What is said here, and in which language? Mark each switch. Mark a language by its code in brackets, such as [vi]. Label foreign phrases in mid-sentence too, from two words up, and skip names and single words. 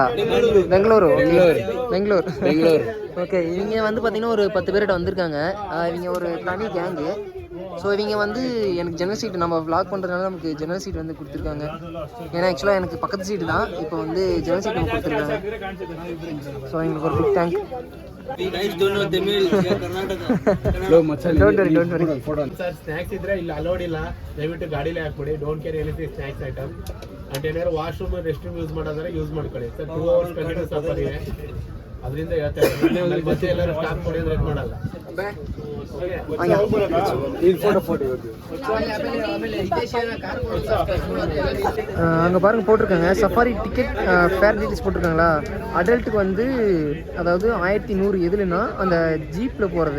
[ta] பெங்களூரு. பெங்களூர். ஓகே, இவங்க வந்து பார்த்தீங்கன்னா ஒரு 10 பேர்கிட்ட வந்திருக்காங்க. இவங்க ஒரு தனி கேங்கு. ஸோ இவங்க வந்து எனக்கு ஜெனரல் சீட் நம்ம விளாக் பண்ணுறதுனால நமக்கு ஜெனரல் சீட் வந்து கொடுத்துருக்காங்க. ஏன்னா ஆக்சுவலாக எனக்கு பக்கத்து சீட்டு தான், இப்போ வந்து ஜெனரல் சீட் நம்ம கொடுத்துருக்காங்க. ஸோ எங்களுக்கு ஒரு [en] big thank. don't worry. [kn] Sir, snacks idre illa allowed illa, ದಯವಿಟ್ಟು ಗಾಡಿಲಿ ಹಾಕ್ಬಿಡಿ. [en] don't carry anything snacks item. [kn] ಅಂಡ್ ಏನಾದ್ರು [en] washroom rest room [kn] ಯೂಸ್ ಮಾಡೋದಾದ್ರೆ ಯೂಸ್ ಮಾಡ್ಕೊಳ್ಳಿ ಸರ್. 2 hours ಕಂಟಿನ್ಯೂಸ್ ಸಫರ್ ಇದೆ, ಅದರಿಂದ ಹೇಳ್ತಾ ಇದ್ದೀನಿ. ಮತ್ತೆ ಎಲ್ಲರೂ ಸ್ಟಾಪ್ ಮಾಡಿ ಅಂದ್ರೆ ಮಾಡಲ್ಲ. [ta] அங்கே பாருங்க போட்டிருக்காங்க [en] safari ticket fare details [ta] போட்டிருக்காங்களா. அடல்ட்டுக்கு வந்து அதாவது 1100 எதுலன்னா அந்த ஜீப்பில் போகிறது.